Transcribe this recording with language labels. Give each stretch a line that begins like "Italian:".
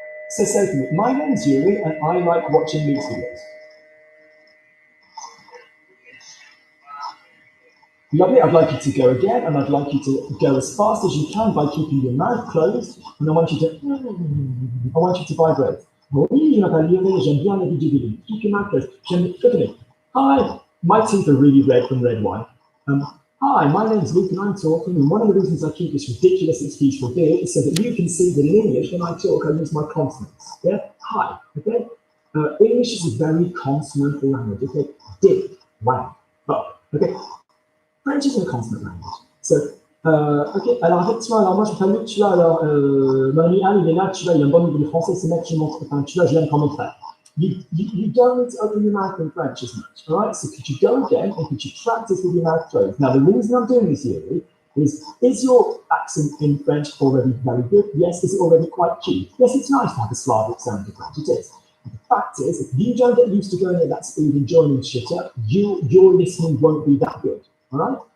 English: So say to me, my name's Yuri, and I like watching Luke's videos. Lovely, I'd like you to go again, and I'd like you to go as fast as you can by keeping your mouth closed, and I want you to vibrate.
French: Oui, je m'appelle Yuri, j'aime bien les vidéos de Luke.
English: Keep your mouth closed. Look at me. Hi, my teeth are really red from red wine. Hi, my name's Luke, and I'm talking, and one of the reasons I keep this ridiculous excuse for beard is so that you can see that in English, when I talk, I use my consonants. Yeah? Hi, okay? English is a very consonant language, okay? Dip, wow, up, okay? French is a consonant language.
French: So, ok, alors effectivement, alors moi je m'appelle Luc, tu vois, alors mon ami Al, il est là, tu vois, il a un bon niveau de français, c'est mec, je montre, enfin, tu vois, je l'aime quand même faire.
English: You don't need to open your mouth in French as much, all right? So could you go again and could you practice with your mouth closed? Now, the reason I'm doing this here is your accent in French already very good? Yes. Is it already quite cute? Yes, it's nice to have a Slavic sound in French, it is. The fact is, if you don't get used to going at that speed and joining shit up, your listening won't be that good, all right?